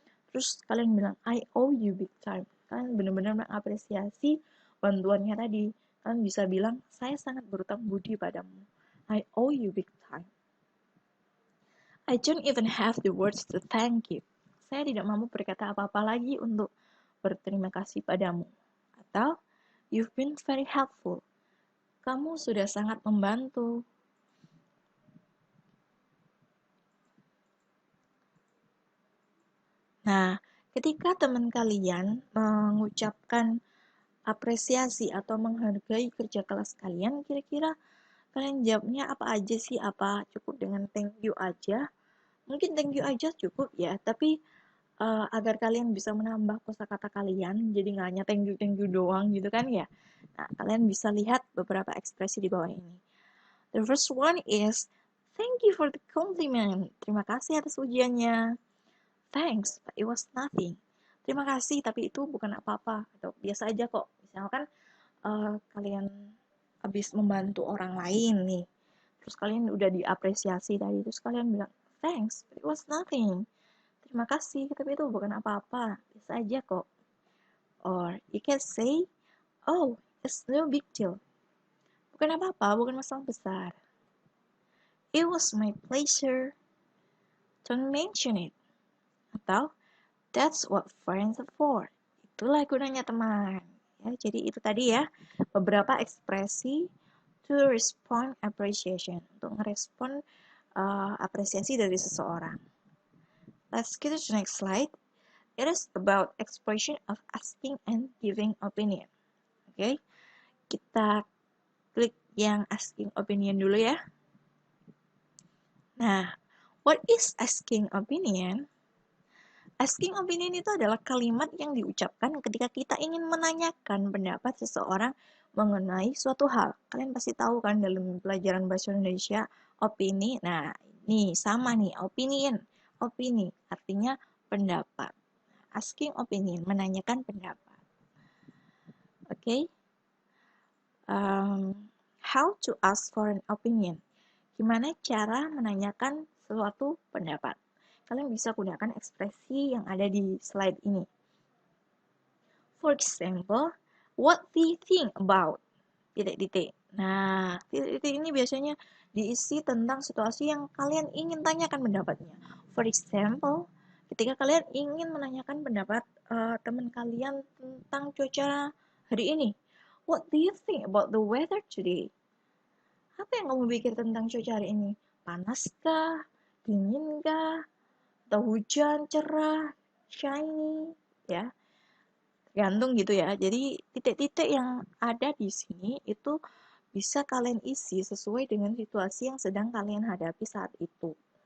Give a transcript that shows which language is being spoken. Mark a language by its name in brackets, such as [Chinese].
[Indonesian] Terus kalian bilang, [English] I owe you big time. [Indonesian] Kalian benar-benar mengapresiasi bantuannya tadi. Kalian bisa bilang, saya sangat berutang budi padamu. [English] I owe you big time. I don't even have the words to thank you. [Indonesian] Saya tidak mampu berkata apa-apa lagi untuk berterima kasih padamu. [English] Atau, you've been very helpful. Kamu sudah sangat membantu. [Indonesian] Nah, ketika teman kalian mengucapkan apresiasi atau menghargai kerja kelas kalian, kira-kira kalian jawabnya apa aja sih? Apa cukup dengan thank you aja? Mungkin thank you aja cukup ya, tapi agar kalian bisa menambah kosakata kalian, jadi nggak hanya thank you doang gitu kan ya. Nah, kalian bisa lihat beberapa ekspresi di bawah ini. [English] The first one is, thank you for the compliment. [Indonesian] Terima kasih atas ujiannya. [English] Thanks, but it was nothing. [Indonesian] Terima kasih, tapi itu bukan apa-apa. Atau biasa aja kok. Misalkan kalian habis membantu orang lain nih, terus kalian udah diapresiasi tadi, terus kalian bilang, [English] thanks, but it was nothing. [Indonesian] Terima kasih, tapi itu bukan apa-apa. Biasa aja kok. [English] Or you can say, oh, it's no big deal. [Indonesian] Bukan apa-apa, bukan masalah besar. [English] It was my pleasure. Don't mention it. Atau, that's what friends are for. [Indonesian] Itulah gunanya teman. Ya, jadi itu tadi ya, beberapa ekspresi [English] to respond appreciation. [Indonesian] Untuk ngerespon apresiasi dari seseorang. [English] Let's get to the next slide. It is about expression of asking and giving opinion. [Indonesian] Oke, kita klik yang asking opinion dulu ya. [English] Nah, what is asking opinion? [Indonesian] Asking opinion itu adalah kalimat yang diucapkan ketika kita ingin menanyakan pendapat seseorang mengenai suatu hal. Kalian pasti tahu kan dalam pelajaran bahasa Indonesia, opini. Nah, ini sama nih, opinion. Opini artinya pendapat. Asking opinion, menanyakan pendapat. Oke. Okay? [English] How to ask for an opinion. [Indonesian] Gimana cara menanyakan suatu pendapat? Kalian bisa gunakan ekspresi yang ada di slide ini. [English] For example, what do you think about? [Indonesian] Titik-titik. Nah, titik-titik ini biasanya diisi tentang situasi yang kalian ingin tanyakan pendapatnya. For example, ketika kalian ingin menanyakan pendapat teman kalian tentang cuaca hari ini. [English] What do you think about the weather today? [Indonesian] Apa yang kamu pikir tentang cuaca hari ini? Panaskah? Dinginkah? Atau hujan, cerah, shiny? Ya, tergantung gitu ya. Jadi titik-titik yang ada di sini itu bisa kalian isi sesuai dengan situasi yang sedang kalian hadapi saat itu.